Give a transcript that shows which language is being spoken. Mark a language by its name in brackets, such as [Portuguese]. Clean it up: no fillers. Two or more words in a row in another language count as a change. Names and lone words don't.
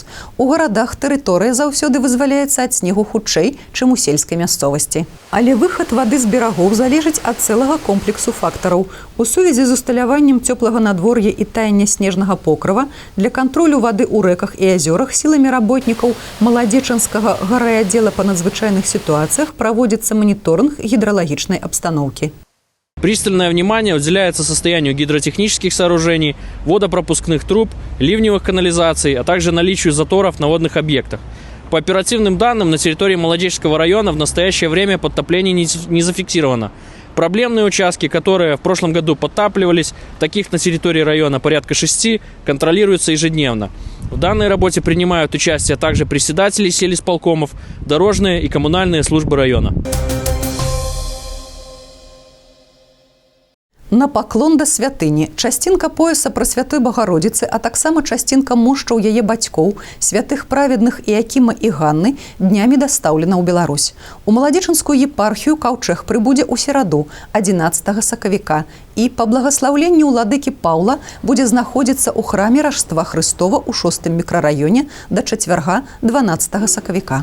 [Belarusian] У гарадах тэрыторыя заўсёды вызваляецца ад снегу хутчэй, чым у сельскай мясцовасці. Але выхад вады з берагоў залежыць ад цэлага комплексу фактараў. У сувязі з усталяваннем цёплага надвор'я і таяния снежнага покрыва для кантролю вады ў рэках і азёрах сіламі работнікаў Маладзечанскага гаррайаддзела па надзвычайных сітуацыях [Russian] проводится мониторинг гидролагичной обстановки. Пристальное внимание уделяется состоянию гидротехнических сооружений, водопропускных труб, ливневых канализаций, а также наличию заторов на водных объектах. По оперативным данным, на территории Молодеческого района в настоящее время подтопление не зафиксировано. Проблемные участки, которые в прошлом году подтапливались, таких на территории района порядка 6, контролируются ежедневно. В данной работе принимают участие также председатели сельисполкомов, дорожные и коммунальные службы района. [Belarusian] На паклон да святыні. [Russian] Частинка пояса Пресвятой Богородицы, [Belarusian] а таксама частинка мошчаў яе бацькоў, святых праведных Іакіма і Ганны, днямі дастаўлена ў Беларусь. У Маладзечанскую епархію каўчэг прыбудзе ў сераду, 11 сакавіка, і па благаслаўленні ўладыкі Паўла будзе знаходзіцца ў храме Ражства Хрыстова ў 6-м мікрараёне да чацвярга 12 сакавіка.